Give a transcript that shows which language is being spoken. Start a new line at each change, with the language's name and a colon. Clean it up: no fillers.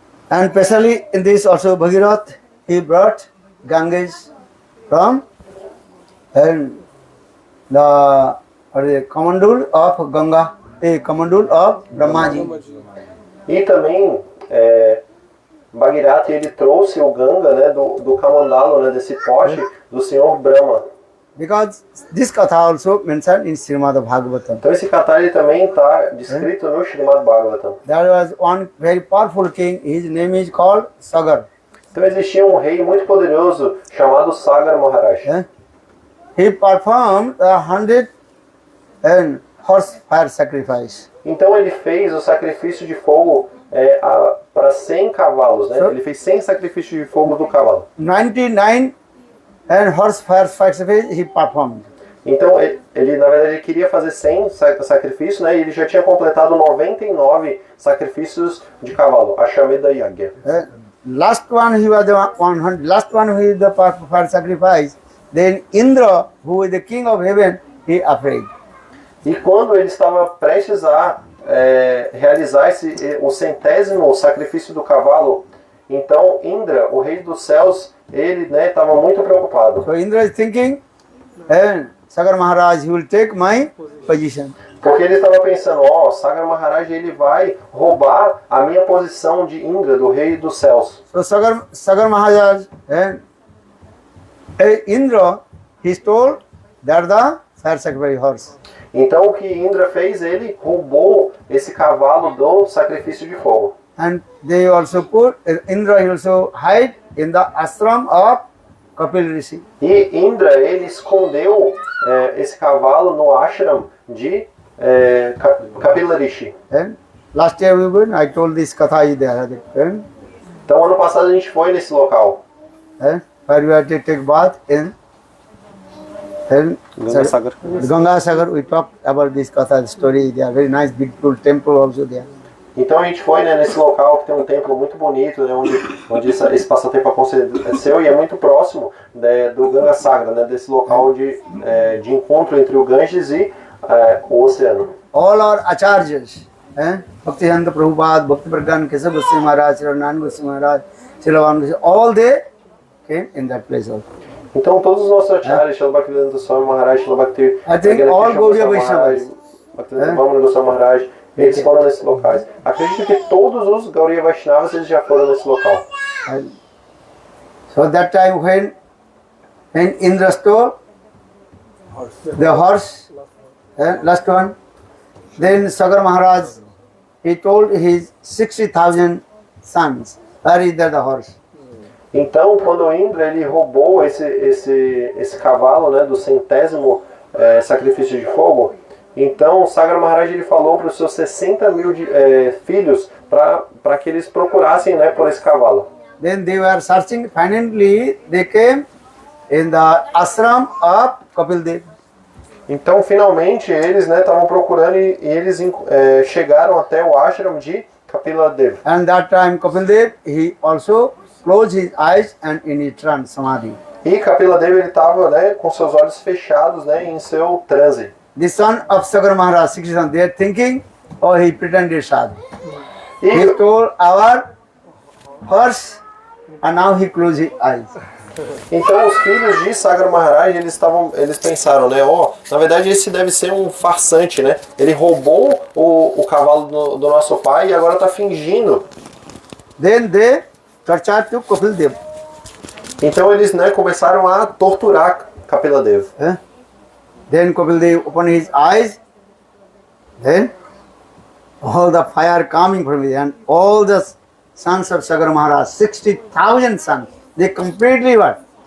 English: And especially in this also Bhagirath, he brought Ganges from and the commandul of Ganga, a commandul of Brahmaji.
Portuguese: E também Bhagirath, ele trouxe o Ganga, né, do Kamandalo, né, desse pote do Senhor Brahma.
English: Because this katha also mentioned in Srimad Bhagavatam.
Portuguese: Então esse Katha ele também está descrito no Srimad Bhagavatam.
English: There was one very powerful king, his name is called Sagar.
Portuguese: Então existia um rei muito poderoso chamado Sagar Maharaj.
English: He performed 100 horse fire sacrifice.
Portuguese: Então ele fez o sacrifício de fogo para 100 cavalos, né? Ele fez 100 sacrifícios de fogo do cavalo.
English: 99 horse fire sacrifice he performed.
Portuguese: Então ele na verdade queria fazer 100 sacrifícios, né? E ele já tinha completado 99 sacrifícios de cavalo, Ashwamedha Yagya.
English: Last one he was the 100. Last one who is the fire sacrifice. Then Indra, who is the king of heaven, he afraid.
Portuguese: E quando ele estava prestes a realizar o 100º sacrifício do cavalo, então Indra, o rei dos céus, ele estava muito preocupado.
English: So Indra is thinking, Sagar Maharaj, he will take my position.
Portuguese: Porque ele estava pensando, Sagar Maharaj, ele vai roubar a minha posição de Indra, do rei dos céus.
English: So Sagar Maharaj, Indra, he stole that the fire sacrifice horse.
Portuguese: Então o que Indra fez, ele roubou esse cavalo do sacrifício de fogo.
English: And they also put, Indra he also hide in the ashram of Kapil Rishi.
Portuguese: E Indra, ele escondeu esse cavalo no ashram de Kapila Rishi.
English: And last year we went, I told this katha is there.
Portuguese: Então ano passado a gente foi nesse local.
English: Where we had to take bath in Ganga Sagar. We talked about this katha story. They are very nice, beautiful temple also there.
Portuguese: Então a gente foi, né, nesse local que tem um templo muito bonito, né, onde esse passatempo aconteceu, e é muito próximo, né, do Ganga Sagra, né, desse local de encontro entre o Ganges e o oceano.
English: All our acharyas, Bhaktivedanta Prabhupada, Bhakti Pragyan Keshav Goswami Maharaj, Srila Narayan Goswami Maharaj, Srila Van Goswami, all they came in that place also.
Portuguese: Então todos os nossos acharyas, Srila Bhaktivedanta Swami Maharaj, Srila Bhakti
English: I think all Gaudiya Vaishnavas,
Portuguese: Bhaktivedanta Vamana Goswami Maharaj, eles foram nesses locais. Acredito que todos os Gaudiya Vaishnavas eles já foram nesse local.
English: So that time when Indra stole the horse, last one, then Sagar Maharaj, he told his 60,000 sons, where is that the horse?
Portuguese: Então, quando o Indra ele roubou esse cavalo, né, do 100º sacrifício de fogo, então Sagar Maharaj ele falou para os seus 60 mil filhos para que eles procurassem, né, por esse cavalo.
English: Then they were searching. Finally, they came in the ashram of Kapil Dev.
Portuguese: Então, finalmente, eles, né, estavam procurando e eles chegaram até o ashram de Kapila Dev.
English: And that time, Kapil Dev, he also closed his eyes and in his trance, samadhi.
Portuguese: E Kapila Dev ele estava, né, com seus olhos fechados, né, em seu transe.
English: The son of Sagar Maharaj, Sikhishan, they are thinking, oh, he pretended sadhu. He stole our horse and now he closed his eyes.
Portuguese: Então os filhos de Sagar Maharaj, eles pensaram, né, na verdade esse deve ser um farsante, né? Ele roubou o cavalo do nosso pai e agora está fingindo.
English: Then they tortured to Kapil Dev.
Portuguese: Então eles, né, começaram a torturar Kapila Dev.
English: Then Kapil Dev opened his eyes. Then all the fire coming from it, and all the sons of Sagar Maharaj, 60,000 sons, they completely what?